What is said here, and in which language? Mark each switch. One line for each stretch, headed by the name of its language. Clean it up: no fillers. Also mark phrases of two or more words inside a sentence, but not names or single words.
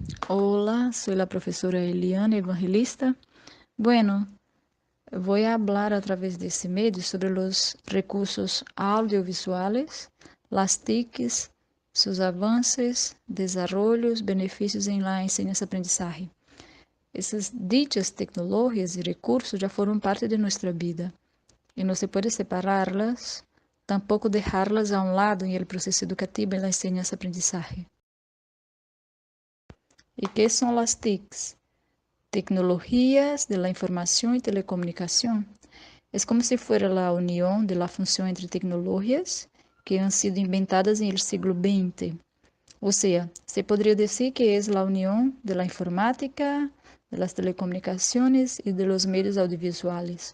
Spanish: Hola, soy la profesora Eliana Evangelista. Bueno, voy a hablar a través de este medio sobre los recursos audiovisuales, las TICs, sus avances, desarrollos, beneficios en la enseñanza-aprendizaje.
Portuguese: Essas dichas tecnologias e recursos já foram parte de nossa vida e não se pode separá-las, tampouco deixá-las a um lado em el processo educativo e na enseñanza-aprendizaje. E que são as TICs?
Spanish: Tecnologías de la información y telecomunicación. Es como si fuera la unión de la función entre tecnologías que han sido inventadas en el siglo XX. O sea, se podría decir que es la unión de la informática, de las telecomunicaciones y de los medios audiovisuales.